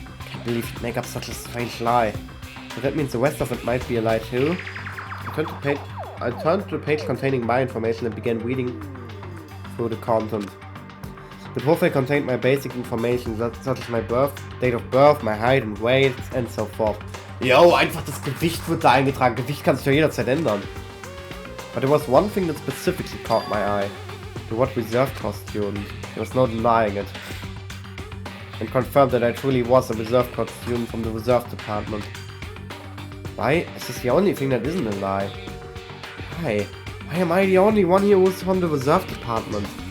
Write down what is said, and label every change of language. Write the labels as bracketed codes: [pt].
[en] Can't believe you'd make up such a strange lie. So that means the rest of it might be a lie too? I turned to the page containing my information and began reading through the content. The profile contained my basic information, such as my date of birth, my height and weight, and so forth. [de] Yo, einfach das Gewicht wird da eingetragen. Gewicht kann sich ja jederzeit ändern. [en] But there was one thing that specifically caught my eye. The what reserve costume. There was no denying it. And confirmed that I truly was a reserve corps student from the reserve department. Why is this the only thing that isn't a lie? Why am I the only one here who's from the reserve department?